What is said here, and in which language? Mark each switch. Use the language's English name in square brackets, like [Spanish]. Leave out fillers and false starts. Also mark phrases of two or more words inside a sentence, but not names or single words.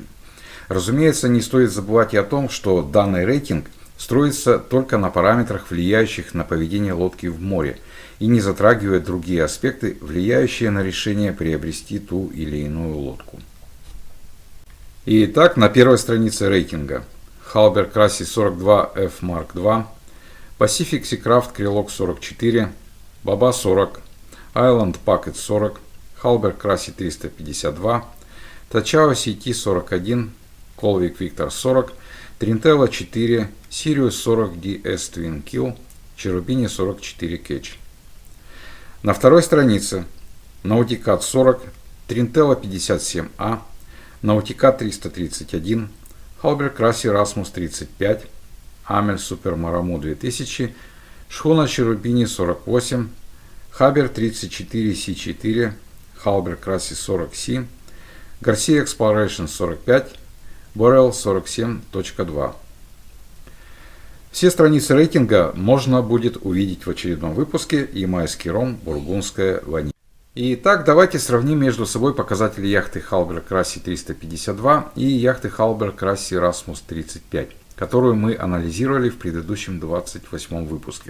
[Russian] Разумеется, не стоит забывать и о том, что данный рейтинг строится только на параметрах, влияющих на поведение лодки в море, и не затрагивает другие аспекты, влияющие на решение приобрести ту или иную лодку. Итак, на первой странице рейтинга Halberg Krassi 42F Mark II, Pacific Seacraft Krylok 44, Baba 40, Island Packet 40, Halberg Krassi 352, Tachava CT-41, Colvik Victor 40, Trintella 4, Sirius 40 DS Twin Kill, Cherubini 44 Catch. На второй странице Nautica 40, Trintella 57A, Nautica 331, Halberg Krassi Rasmus 35, Amel Super Maramo 2000, шхуна Cherubini 48, Haber 34 C4, Halberg Krassi 40C, Garcia Exploration 45, Borel 47.2. Все страницы рейтинга можно будет увидеть в очередном выпуске «Ямайский ром. Бургундская ваниль». Итак, давайте сравним между собой показатели яхты Halberg Krassi 352 и яхты Halberg Krassi Rasmus 35, которую мы анализировали в предыдущем 28 выпуске.